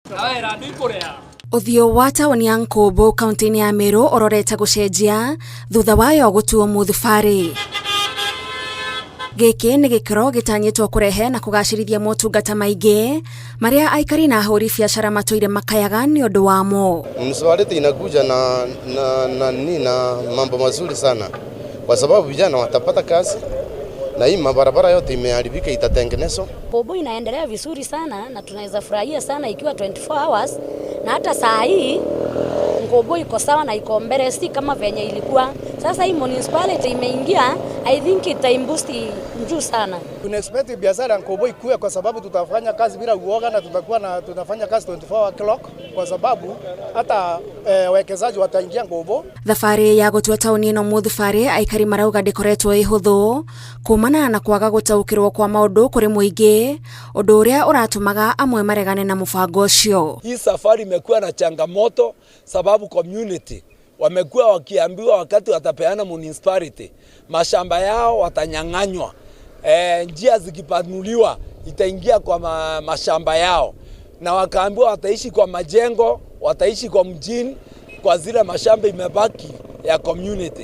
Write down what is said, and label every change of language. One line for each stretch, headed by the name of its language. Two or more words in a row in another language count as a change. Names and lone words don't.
Kikuyu: Uthio wa taoni ya Nkombo kaunti-inĩ ya Meru urorete gucenjia thutha wayo gutuo muthubarĩ. Gĩkĩ nĩ gĩkĩro gĩtanyĩtwo kũrehe na kũgacĩrithia motungata maingĩ maria aikari na ahũri biacara matũire makayaga ni ũndũ wamo.
Swahili: Mswaleti inakuja na mambo mazuri sana kwa sababu vijana watapata kazi na hii mabarabara yote imeharibika itatengenezwa. Nkombo inaendelea vizuri sana na tunaweza furahia sana ikiwa 24 hours na hata saa hii Nkombo iko sawa na iko mbele si kama venye ilikuwa. Sasa hii municipality imeingia,
English: I think
Swahili: itaimbusti juu sana. Tuna expect biashara ya Nkombo ikue kwa sababu tutafanya kazi bila uoga na tutafanya kazi 24
English: hour clock
Swahili: kwa sababu hata wawekezaji wataingia Nkombo.
Kikuyu: Thabarĩ ya gũtua taoni ĩno muthubarĩ aikari marauga ndĩkoretwo ĩhũthũ kumana na kwaga gũtaũkĩrwo kwa maũndũ kũrĩ mũingĩ ũndũ ũrĩa ũratũmaga amwe maregane na mũbango ũcio.
Swahili: Hii safari imekuwa na changamoto sababu community wamekuwa wakiambiwa wakati watapeana municipality mashamba yao watanyang'anywa, njia zikipanuliwa itaingia kwa mashamba yao, na wakaambiwa wataishi kwa majengo, wataishi kwa mjini, kwa zile mashamba imebaki ya community.